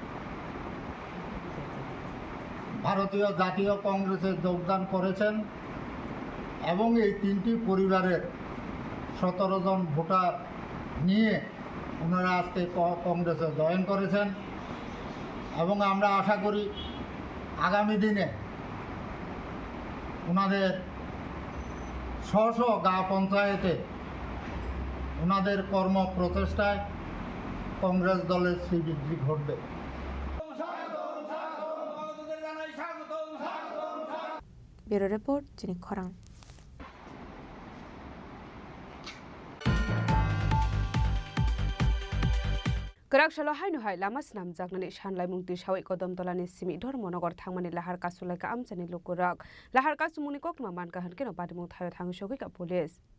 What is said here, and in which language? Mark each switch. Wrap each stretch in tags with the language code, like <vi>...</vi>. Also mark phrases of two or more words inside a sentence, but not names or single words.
<bn>ভারতীয় জাতীয় কংগ্রেসে যোগদান করেছেন এবং এই তিনটি পরিবারের 17 জন ভোটার নিয়ে ওনারা আজকে কংগ্রেসে জয়েন করেছেন এবং আমরা আশা করি আগামী দিনে ওনাদের স্ব গা পঞ্চায়েতে ওনাদের কর্ম প্রচেষ্টায় কংগ্রেস দলের শ্রীবৃদ্ধি ঘটবে।</bn> <en>Bureau report, চিনি খরাং।</en> <trp>Karakshalo hainu hai lamas namjaknani shanlai mungti shawai kodam tolani simi dhormonogor thangmani lahar kasulai ka amchani lokorak lahar kasumuni kokma manka hankeno badimung thayo thangu shogi ka police</trp>